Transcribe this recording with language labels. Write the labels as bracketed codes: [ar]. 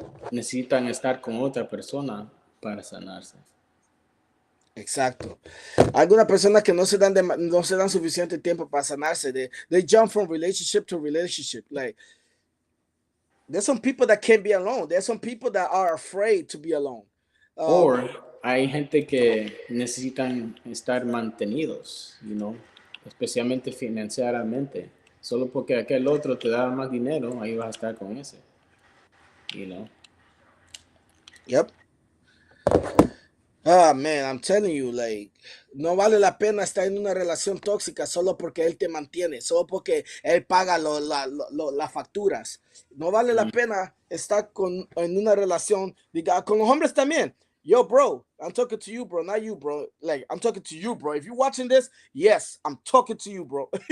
[es] necesitan estar con otra persona para sanarse. exacto. Algunas personas que no se dan suficiente tiempo para sanarse. [en] They jump from relationship to relationship. Like, there's some people that can't be alone. There's some people that are afraid to be alone. Um, [es] O hay gente que necesitan estar mantenidos, especialmente financieramente. Solo porque aquel otro te da más dinero, ahí vas a estar con ese, [en] you know. yep. Ah, man, I'm telling you, like, [es] no vale la pena estar en una relación tóxica solo porque él te mantiene, solo porque él paga las facturas. No vale la Mm. pena estar en una relación, diga, con los hombres también. [en] Yo, bro, I'm talking to you, bro, not you, bro. Like, I'm talking to you, bro. If you're watching this, yes, I'm talking to you, bro.